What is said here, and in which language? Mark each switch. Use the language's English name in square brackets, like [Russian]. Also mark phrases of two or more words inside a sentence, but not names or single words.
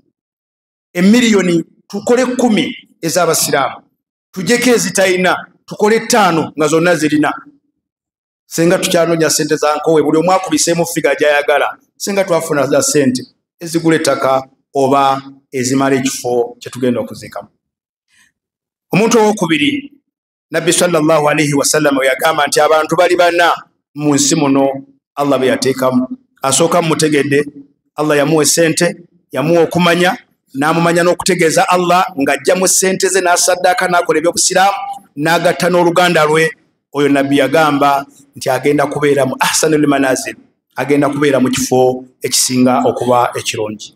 [Ganda] Emiliyoni tukole 10 ez'abasiraamu, tujjeko ezitalina tukole 5 nga zonna zirina. Senga tukyanoonya sente za Nkowe, buli omu akubiseemu figa gy'ayagala, senga twafuna za sente ezigula ettaka oba ezimala ekifo kye tugenda okuziikamu. Omuntu owokubiri, Nabbi [Arabic] صلى الله عليه وسلم [Ganda] yagamba nti abantu bali bana mu nsi muno Allah be yateekamu. Asooka mutegedde Allah yamuwa sente, yamuwa okumanya n'amumanya n'okutegeeza Allah ng'ajja mu ssente ze n'asaddaaka n'akola ebyobusiraamu n'agatta n'oluganda lwe. Oyo nabbi yagamba nti agenda kubeera mu [Arabic] أحسن المنازل, [Ganda] agenda kubeera mu kifo ekisinga okuba ekirungi.